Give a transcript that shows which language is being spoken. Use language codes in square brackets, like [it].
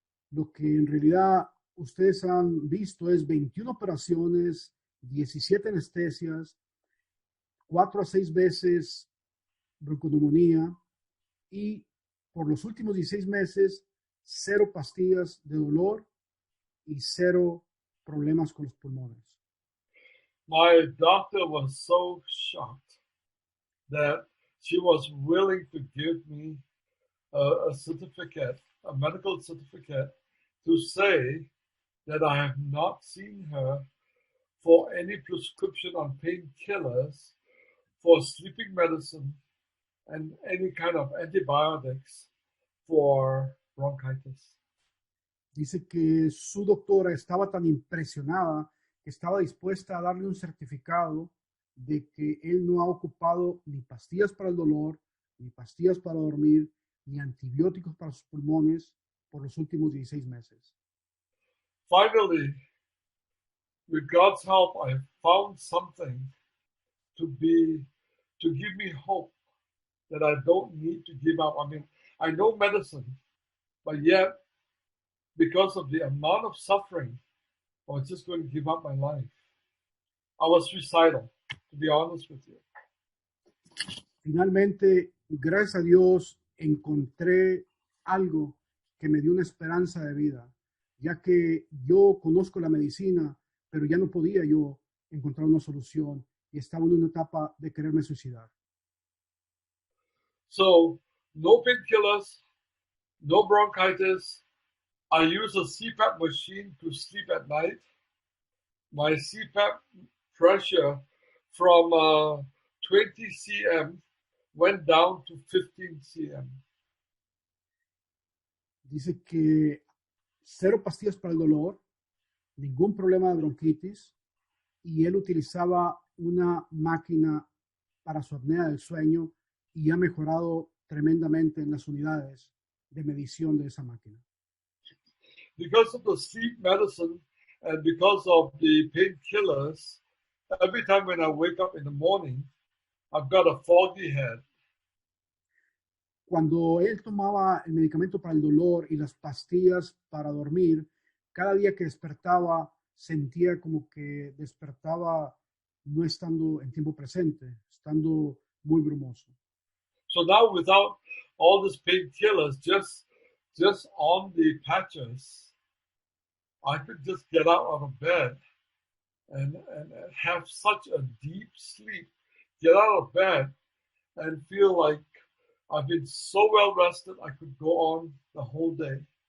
[es] Lo que en realidad ustedes han visto es 21 operaciones, 17 anestesias, 4 a 6 veces bronconeumonía y por los últimos 16 meses 0 pastillas de dolor y 0 problemas con los pulmones. [en] My doctor was so shocked that she was willing to give me a certificate, a medical certificate, to say that I have not seen her for any prescription on painkillers, for sleeping medicine, and any kind of antibiotics for bronchitis. [es] Dice que su doctora estaba tan impresionada que estaba dispuesta a darle un certificado de que él no ha ocupado ni pastillas para el dolor, ni pastillas para dormir, ni antibióticos para sus pulmones por los últimos 16 meses. [en] Finally, with God's help, I found something to give me hope that I don't need to give up. I mean, I know medicine, but yet, because of the amount of suffering, I was just going to give up my life. I was suicidal, to be honest with you. [es] Finalmente, gracias a Dios, encontré algo que me dio una esperanza de vida, ya que yo conozco la medicina, pero ya no podía yo encontrar una solución y estaba en una etapa de quererme suicidar. [en] So, no painkillers, no bronchitis. I use a CPAP machine to sleep at night. My CPAP pressure from 20 cm went down to 15 cm. [es] Dice que 0 pastillas para el dolor, ningún problema de bronquitis, y él utilizaba una máquina para su apnea del sueño y ha mejorado tremendamente en las unidades de medición de esa máquina. [en] Because of the sleep medicine and because of the painkillers, every time when I wake up in the morning, I've got a foggy head. [es] Cuando él tomaba el medicamento para el dolor y las pastillas para dormir, cada día que despertaba sentía como que despertaba no estando en tiempo presente, estando muy brumoso. [en] So now without all these painkillers, just on the patches, I could just get out of bed and have such a deep sleep, get out of bed and feel like I've been so well rested, I could go on the whole day.